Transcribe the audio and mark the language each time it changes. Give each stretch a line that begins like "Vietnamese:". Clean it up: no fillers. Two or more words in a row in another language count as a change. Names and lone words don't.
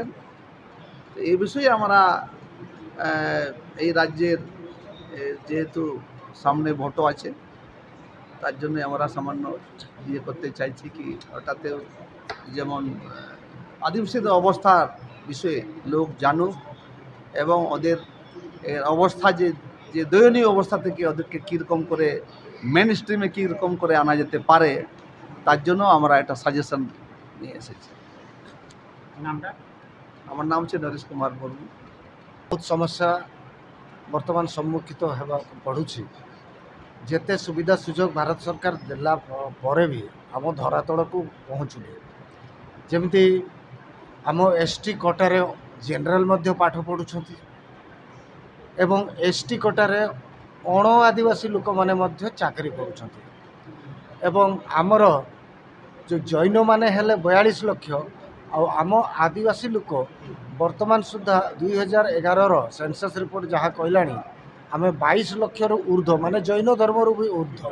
Bangla: এই বিষয়ে আমরা এই রাজ্যের যেহেতু সামনে ভোটও আছে তার জন্য আমরা সামান্য ইয়ে করতে চাইছি কি ওটাতে যেমন আদিবাসীদের অবস্থার বিষয়ে লোক জানুক এবং ওদের অবস্থা যে দয়নীয় অবস্থা থেকে ওদেরকে কীরকম করে
English: main streamে
Bangla: কীরকম করে আনা যেতে পারে তার জন্য আমরা একটা সাজেশন নিয়ে এসেছি। নামটা? আমার নাম হচ্ছে নরেশ কুমার মুর্মু।
Odia: ବହୁତ ସମସ୍ୟା ବର୍ତ୍ତମାନ ସମ୍ମୁଖୀନ ହେବାକୁ ପଡ଼ୁଛି। ଯେତେ ସୁବିଧା ସୁଯୋଗ ଭାରତ ସରକାର ଦେଲା ପରେ ବି ଆମ ଧରାତଳକୁ ପହଞ୍ଚୁନି। ଯେମିତି ଆମ
English: ST quotaରେ
Odia: ଜେନେରାଲ ମଧ୍ୟ ପାଠ ପଢ଼ୁଛନ୍ତି ଏବଂ
English: ST quotaରେ
Odia: ଅଣ ଆଦିବାସୀ ଲୋକମାନେ ମଧ୍ୟ ଚାକିରି କରୁଛନ୍ତି ଏବଂ ଆମର ଯେଉଁ ଜୈନମାନେ ହେଲେ 42 ଲକ୍ଷ ଆଉ ଆମ ଆଦିବାସୀ ଲୋକ ବର୍ତ୍ତମାନ ସୁଦ୍ଧା 2011ର
English: census report
Odia: ଯାହା କହିଲାଣି ଆମେ 22 ଲକ୍ଷରୁ ଉର୍ଦ୍ଧ୍ୱ, ମାନେ ଜୈନ ଧର୍ମରୁ ବି ଉର୍ଦ୍ଧ୍ୱ।